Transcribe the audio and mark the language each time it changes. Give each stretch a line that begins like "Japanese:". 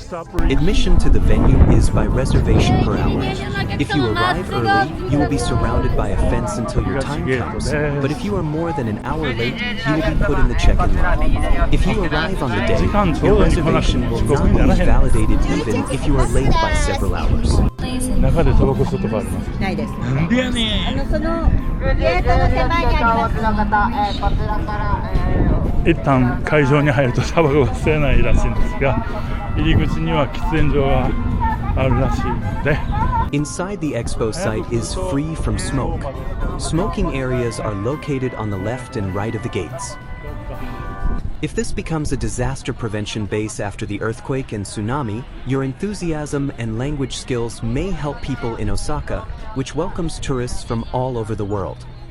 English: Admission to the venue is by reservation per hour. If you arrive early, you will be surrounded by a fence until your time comes, but if you are more than an hour late, you will be put in the check-in line. If you arrive on the day, your reservation will not be validated even if you are late by several hours.
Japanese: 中でタバコ吸うとかあります。ないです。なんでやねん。そのゲートの手前にあります。一旦会場に入るとタバコが吸えないらしいんですが、入り口には喫煙所があるらしいので。
English: Inside the Expo site is free from smoke. Smoking areas are located on the left and right of the gates. If this becomes a disaster prevention base after the earthquake and tsunami, your enthusiasm and language skills may help people in Osaka, which welcomes tourists from all over the world.